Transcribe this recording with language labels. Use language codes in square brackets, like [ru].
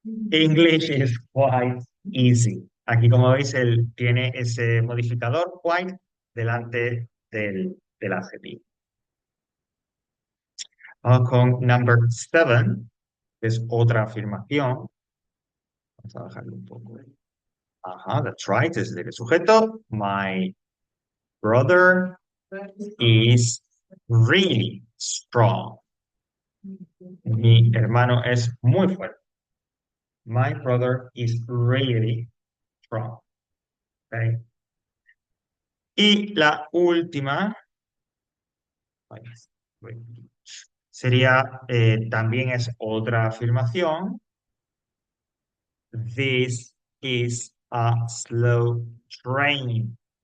[en] English is quite easy. [es] Aquí, como veis, él tiene ese modificador quite delante del adjetivo. Vamos con number seven, que es otra afirmación. Vamos a bajarlo un poco. Ajá, [en] that's right, [es] es del sujeto. [en] My brother is really strong. [es] Mi hermano es muy fuerte. [en] My brother is really strong. Okay. [es] Y la última sería, también es otra afirmación. [en] This is a slow train.